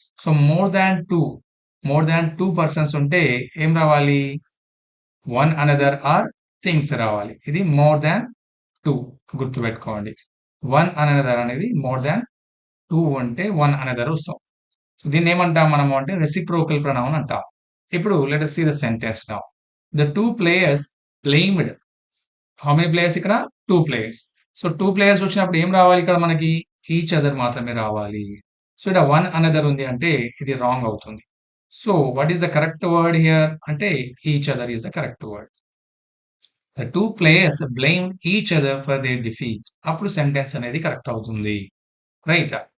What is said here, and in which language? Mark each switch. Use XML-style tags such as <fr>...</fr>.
<en>so more than two persons</en> <te>ఉంటే ఏం రావాలి?</te> <en>one another or things</en> <te>రావాలి.</te> <en>ఇది more than two,</en> <te>గుర్తుపెట్టుకోండి.</te> <en>one another</en> <te>అనేది</te> <en>more than two</en> <te>ఉంటే</te> <en>one another</en> <te>వస్తాం.</te> <en>so</en> <te>దీన్ని ఏమంటాం మనము అంటే రెసిప్రోకల్ ప్రొనౌన్ అంటాం. ఇప్పుడు</te> <en>Let us see the sentence now. The two players blamed. How many players</en> <te>ఇక్కడ?</te> <en>Two players. So two players</en> <te>వచ్చినప్పుడు ఏం రావాలి ఇక్కడ మనకి?</te> <en>each other</en> <te>మాత్రమే రావాలి. సో ఇక్కడ</te> <en>one another</en> <te>ఉంది అంటే ఇది</te> <en>wrong</en> <te>అవుతుంది.</te> <en>so what is the correct word here</en> <te>అంటే</te> <en>Each other is the correct word. The two players blame each other for their defeat.</en> <te>అప్పుడు సెంటెన్స్ అనేది కరెక్ట్ అవుతుంది.</te> <en>Right.</en>